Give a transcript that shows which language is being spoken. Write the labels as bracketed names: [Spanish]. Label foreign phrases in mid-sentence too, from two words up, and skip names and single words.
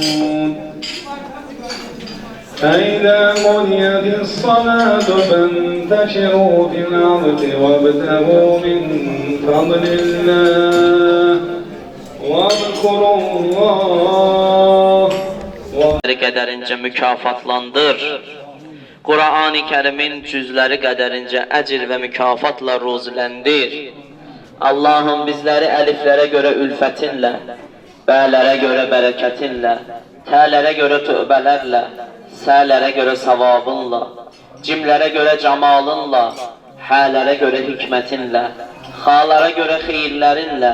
[Arabic] فإذا قضيت الصلاة فانتشروا في الأرض وابتغوا من فضل الله واذكروا الله [Azerbaijani] qədərincə mükafatlandır. Qur'an-ı Kərimin cüzləri qədərincə əcr və mükafatla ruziləndir. Allahım bizləri əliflərə görə ülfətinlə, bələrə görə bərəkətinlə, tələrə görə tövbələrlə, sələrə görə savabınla, cimlərə görə camalınla, hələrə görə hikmətinlə, xalara görə xeyirlərinlə,